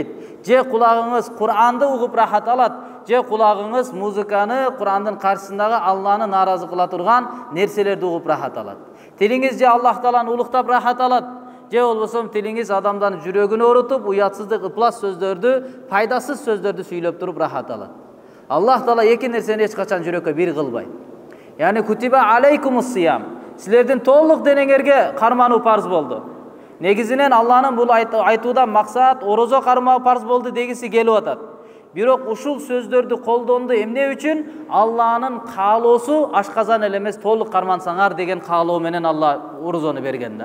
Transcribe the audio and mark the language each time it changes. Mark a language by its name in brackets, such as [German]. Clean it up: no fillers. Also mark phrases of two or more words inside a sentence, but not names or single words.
[Kyrgyz] Же кулагыңыз Кур'анды угуп рахат алат, же кулагыңыз музыканы, Кур'андын каршысындагы Алланы нааразы кыла турган нерселерди угуп рахат алат. Тилиңиз же Аллах Тааланы улуктап рахат алат, же болбосо тилиңиз адамдын жүрөгүн оорутуп, уятсыздык, ыплас сөздөрдү, пайдасыз сөздөрдү сүйлөп туруп рахат алат. Аллах Таала эки нерсени эч качан жүрөккө бир кылбайт. [Arabic] يعني كتب عليكم الصيام. [Kyrgyz] Силердин толук денеңерге кармануу парз болду. Негизинен Алланын бул айтуудан максат орозо кармоо парз болду дегиси келип атат. Бирок ушул сөздөрдү колдонду эмне үчүн? Алланын каалоосу ашказан эле эмес, толук кармансаңар деген каалоо менен Алла орозону берген да.